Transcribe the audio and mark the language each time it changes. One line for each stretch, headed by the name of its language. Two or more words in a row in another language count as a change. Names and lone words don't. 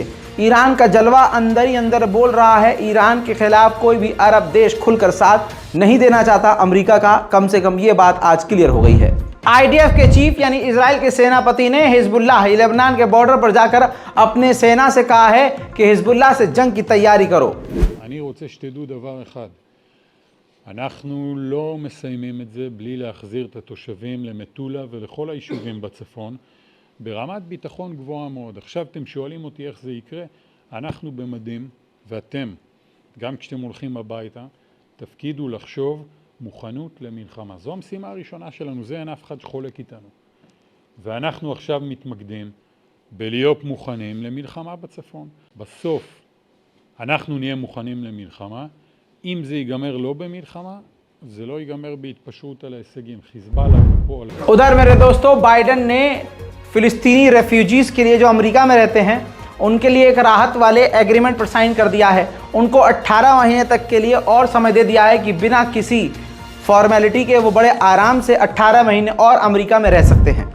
Hindi: ईरान का जलवा अंदर ही अंदर बोल रहा है, ईरान के खिलाफ कोई भी अरब देश खुलकर साथ नहीं देना चाहता अमेरिका का। कम से कम ये बात आज क्लियर हो गई है। आईडीएफ के चीफ यानी इजराइल के सेनापति ने हिजबुल्लाह लेबनान के बॉर्डर पर जाकर अपने सेना से कहा है कि हिजबुल्लाह से जंग की तैयारी करो।
Hebrew: אני רוצה שתדעו דבר אחד, אנחנו לא מסיימים את זה בלי להחזיר את התושבים למטולה ולכל היישובים בצפון ברמת ביטחון גבוהה מאוד. עכשיו אתם שואלים אותי איך זה יקרה, אנחנו במדים ואתם, גם כשאתם הולכים הביתה, תפקידו לחשוב מוכנות למלחמה. זו המשימה הראשונה שלנו, זה אין אף אחד שחולק איתנו. ואנחנו עכשיו מתמקדים בלהיות מוכנים למלחמה בצפון. בסוף אנחנו נהיה מוכנים למלחמה. אם זה ייגמר לא במלחמה, זה לא ייגמר בהתפשרות על ההישגים. חיזבאללה פה על...
Hindi: उधर मेरे दोस्तों, बाइडेन ने फ़िलिस्तीनी रेफ्यूजीज़ के लिए जो अमेरिका में रहते हैं उनके लिए एक राहत वाले एग्रीमेंट पर साइन कर दिया है। उनको 18 महीने तक के लिए और समय दे दिया है कि बिना किसी फॉर्मेलिटी के वो बड़े आराम से 18 महीने और अमेरिका में रह सकते हैं।